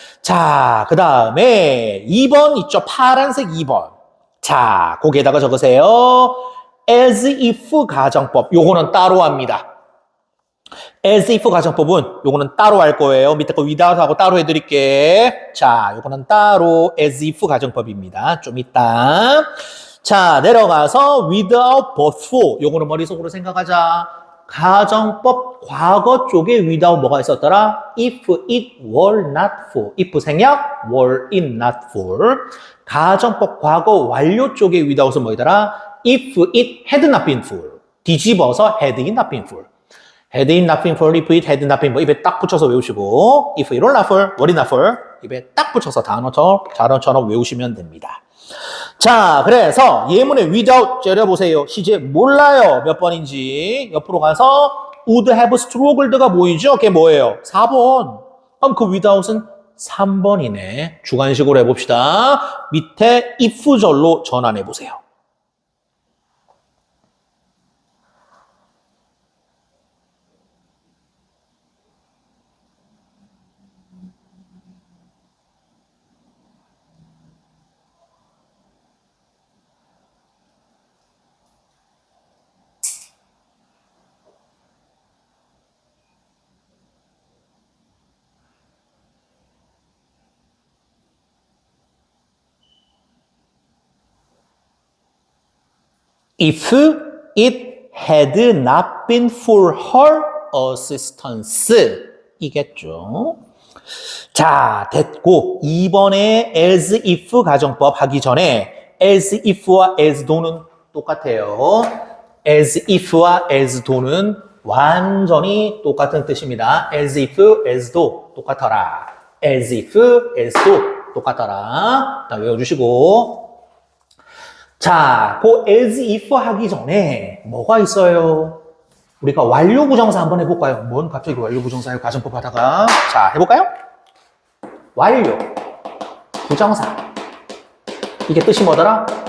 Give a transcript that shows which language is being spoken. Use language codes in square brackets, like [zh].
[ko] 자, 그 다음에 2번 있죠? 파란색 2번. 자, 거기에다가 적으세요. as if 가정법. 요거는 따로 합니다. as if 가정법은 요거는 따로 할 거예요. 밑에 거 without 하고 따로 해드릴게. 자, 요거는 따로 as if 가정법입니다. 좀 이따. 자, 내려가서 without but for. 요거는 머릿속으로 생각하자. 가정법 과거 쪽에 without 뭐가 있었더라? [en] if it were not for. if 생략 were it not for. [ko] 가정법 과거 완료 쪽에 without은 뭐이더라? [en] if it had not been for. 뒤집어서 had it not been for. had it not been for, if it had not been for. 입에 딱 붙여서 외우시고 if it were not for, were it not for. [ko] 입에 딱 붙여서 단어처럼 외우시면 됩니다. 자, 그래서 예문의 without 째려보세요. 시제 몰라요. 몇 번인지. 옆으로 가서 would have struggled, 가 뭐이죠? 그게 뭐예요? 4번. 그럼 그 without은 3번이네. 주관식으로 해봅시다. 밑에 if절로 전환해보세요. [en] If it had not been for her assistance. [ko] 이겠죠. 자, 됐고 이번에 as if 가정법 하기 전에 as if와 as though는 똑같아요. as if와 as thogh는 완전히 똑같은 뜻입니다. [en] as if, as though 똑같아라. as if, as though 똑같아라. [ko] 자, 외워주시고. 자, 그 as if 하기 전에 뭐가 있어요? 우리가 완료 부정사 한번 해볼까요? 뭔 갑자기 완료 부정사예요? 가정법 하다가. 자, 해볼까요? 완료 부정사. 이게 뜻이 뭐더라?